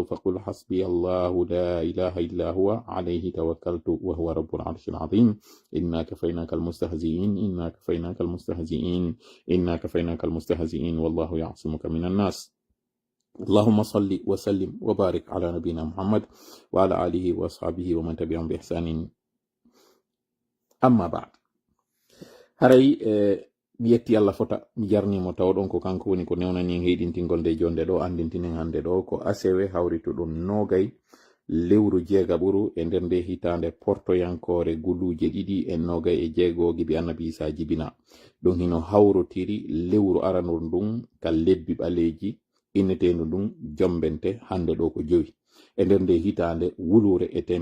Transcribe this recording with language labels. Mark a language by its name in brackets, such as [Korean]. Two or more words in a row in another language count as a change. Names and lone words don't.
[Arabic] فقل حسبي الله لا إله إلا هو عليه توكلت وهو رب العرش العظيم إنا كفيناك المستهزئين إنا كفيناك المستهزئين إنا كفيناك المستهزئين والله يعصمك من الناس اللهم صل وسلم وبارك على نبينا محمد وعلى آله وأصحابه ومن تبعهم بإحسان أما بعد [Fula] haray mi yetti Allah fota mi jarnimo tawɗon ko kanko woni ko newnani heɗintingol nde jonde ɗo andintinen hande ɗo ko asewe hawrituɗum nogay lewru jeegaɓuru e nder nde hitande portoyankore guluje ɗiɗi e nogay e jeegogi bi annabi Isa jibina ɗum hino hawrotiri lewru aranol ndun ka lebbi ɓaleji innetendu ndun jombente hande ɗo ko jowi e nder nde hitande wulure e